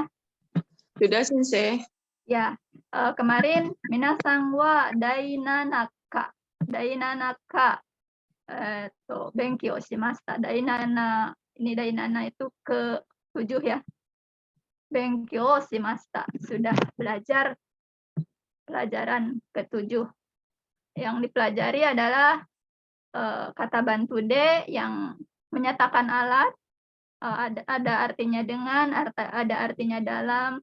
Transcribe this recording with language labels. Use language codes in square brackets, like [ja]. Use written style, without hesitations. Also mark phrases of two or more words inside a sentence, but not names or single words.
[id] Sudah Sensei. Ya, kemarin [ja] みなさんは第七課勉強しました. [id] Dainana, ini dainana itu ke-7 ya. [ja] 勉強しました, [id] sudah belajar pelajaran ke-7. Yang dipelajari adalah kata bantu de yang menyatakan alat, ada artinya dengan, ada artinya dalam.